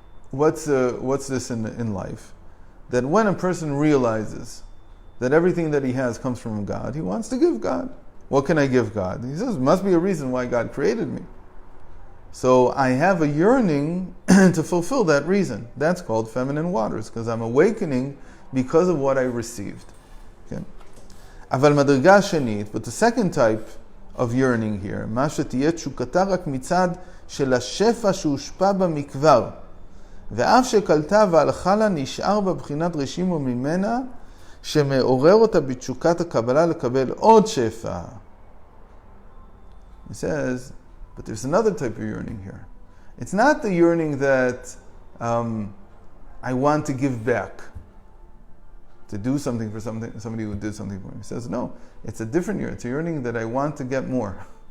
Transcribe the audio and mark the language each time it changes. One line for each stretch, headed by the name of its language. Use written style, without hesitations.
English: What's this in life? That when a person realizes that everything that he has comes from God, he wants to give God. What can I give God? He says, must be a reason why God created me. So I have a yearning to fulfill that reason. That's called feminine waters, because I'm awakening because of what I received. Okay?
Hebrew: אבל מדרגה שנית,
English: but the second type of yearning here,
Hebrew: מה שתהיה תשוקתה רק מצד של השפע שהושפע בה מכבר, ואף שקלטה והלכה לה נשאר בבחינת רשימו ממנה, שמעורר אותה בתשוקת הקבלה לקבל עוד שפע.
English: He says, but there's another type of yearning here. It's not the yearning that I want to give back, to do something for somebody who did something for me. He says, no, it's a different yearning. It's a yearning that I want to get more.